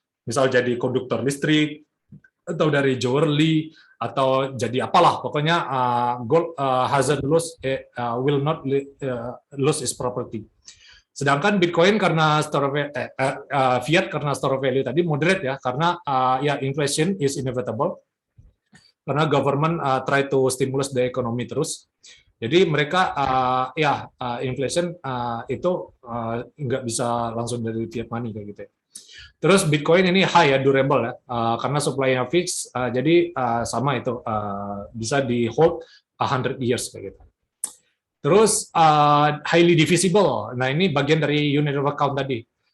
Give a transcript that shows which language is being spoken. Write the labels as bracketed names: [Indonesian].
[Indonesian] Misal jadi konduktor listrik, atau dari jewelry, atau jadi apalah. Pokoknya [English] gold hasn't lost, will not lose its property. [Indonesian] Sedangkan Bitcoin karena fiat karena store value tadi moderate ya, karena ya [English] inflation is inevitable. [Indonesian] Karena [English] government try to stimulus the economy [Indonesian] terus. Jadi mereka inflation itu nggak bisa langsung dari fiat money kayak gitu ya. Terus Bitcoin ini high ya, durable ya, karena supply-nya fix, jadi sama itu bisa di [English] hold 100 years [Indonesian] kayak gitu. Terus [English] highly divisible. [Indonesian] Nah ini bagian dari unit of account tadi.